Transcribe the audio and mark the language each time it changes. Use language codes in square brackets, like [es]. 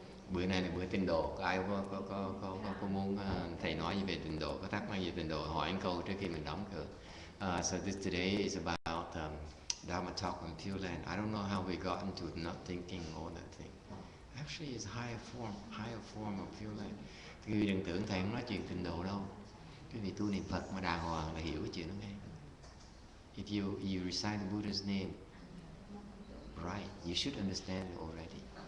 [vi] Bữa nay là bữa tịnh độ, có ai có muốn thầy nói gì về tịnh độ, có thắc mắc gì về tịnh độ, hỏi anh câu trước khi mình đóng cửa. [en] So this today is about Dharma talk on Pure Land. I don't know how we got into not thinking all that thing. Actually, it's higher form of Pure Land. [vi] Quý vị đừng tưởng thầy không nói chuyện tịnh độ đâu. Quý vị tu niệm Phật mà đàng hoàng là hiểu cái chuyện đó ngay. [en] If you recite the Buddha's name right, you should understand it already.